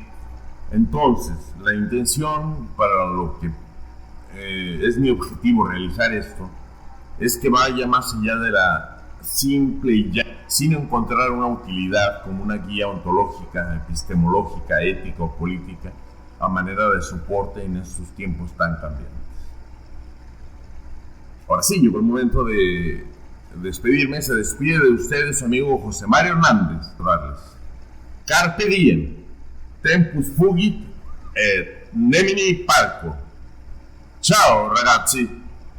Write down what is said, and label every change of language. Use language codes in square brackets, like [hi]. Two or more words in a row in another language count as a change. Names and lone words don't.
[es] Entonces, la intención para lo que es mi objetivo realizar esto es que vaya más allá de la simple y ya, sin encontrar una utilidad como una guía ontológica, epistemológica, ética o política, a manera de soporte en estos tiempos tan cambiantes. Ahora sí, llegó el momento de despedirme, se despide de ustedes su amigo José Mario Hernández. [la] Carpe diem, tempus fugit et nemini parco. [it] Ciao ragazzi!